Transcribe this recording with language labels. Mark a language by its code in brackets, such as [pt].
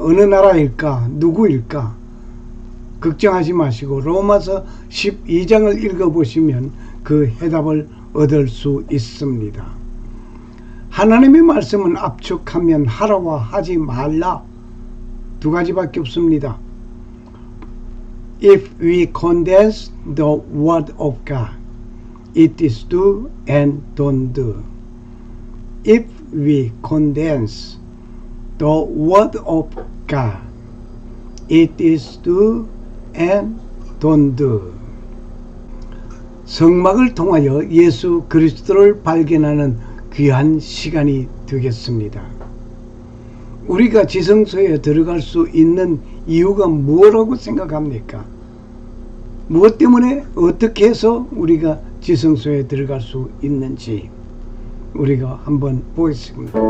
[ko] 어느 나라일까? 누구일까? 걱정하지 마시고 로마서 12장을 읽어보시면 그 해답을 얻을 수 있습니다. 하나님의 말씀은 압축하면 하라와 하지 말라 두 가지밖에 없습니다. [en] If we condense the word of God, it is do and don't do. If we condense the word of God, it is do and don't do. [ko] 성막을 통하여 예수 그리스도를 발견하는 귀한 시간이 되겠습니다. 우리가 지성소에 들어갈 수 있는 이유가 뭐라고 생각합니까? 무엇 때문에 어떻게 해서 우리가 지성소에 들어갈 수 있는지 우리가 한번 보겠습니다.